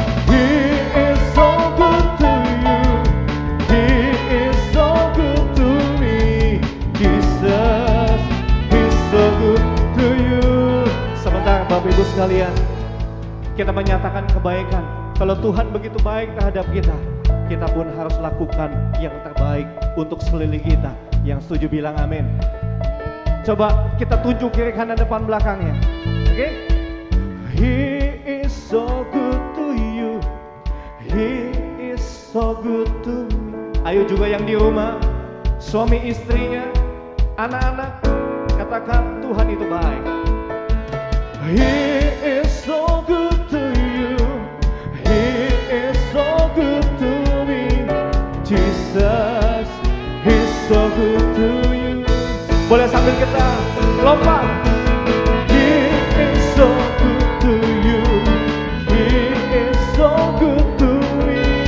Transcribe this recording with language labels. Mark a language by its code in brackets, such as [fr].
[en] He is so good to you, He is so good to me. Jesus, He's so good to you. [id] Sebentar Bapak Ibu sekalian, kita menyatakan kebaikan. Kalau Tuhan begitu baik terhadap kita, kita pun harus lakukan yang terbaik untuk sekeliling kita. Yang setuju bilang amin. Coba kita tunjuk kiri kanan depan belakangnya. Oke? [en] He is so good to you, He is so good to me. [id] Ayo juga yang di rumah, suami istrinya, anak-anak, katakan Tuhan itu baik. [en] He is so good to you, He is so good to me. Jesus, He's so good to you. [id] Boleh sambil kita lompat. [en] He is so good to you, He is so good to me.